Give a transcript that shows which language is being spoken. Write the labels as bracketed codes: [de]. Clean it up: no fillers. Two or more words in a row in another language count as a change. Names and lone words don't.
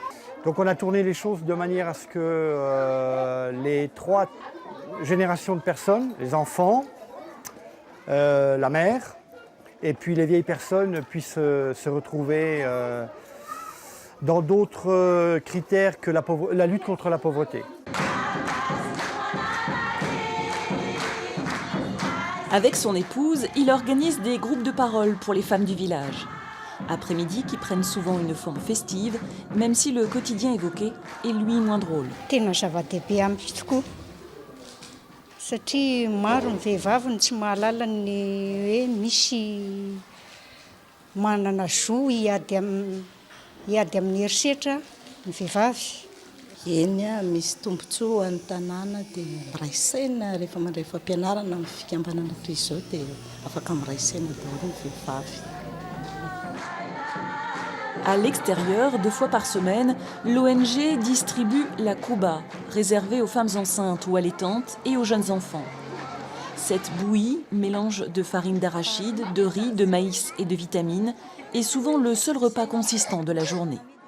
[fr] Donc on a tourné les choses de manière à ce que les 3 générations de personnes, les enfants, la mère et puis les vieilles personnes puissent se retrouver dans d'autres critères que la lutte contre la pauvreté. Avec son épouse, il organise des groupes de parole pour les femmes du village. Après-midi qui prennent souvent une forme festive, même si le quotidien évoqué est lui moins drôle. [mg] Satria maro ny vehivavy ny tsy mahalala ny hoe misy manana zo hiady amin'ny herisetra ny vehivavy. Eny misy tombontsoa any tanàna dia miray saina rehefa mandray fampianarana amin'ny fikambanana toy izao dia afaka miray saina daholo ny vehivavy. [fr] À l'extérieur, 2 fois par semaine, l'ONG distribue la kouba, réservée aux femmes enceintes ou allaitantes et aux jeunes enfants. Cette bouillie, mélange de farine d'arachide, de riz, de maïs et de vitamines, est souvent le seul repas consistant de la journée.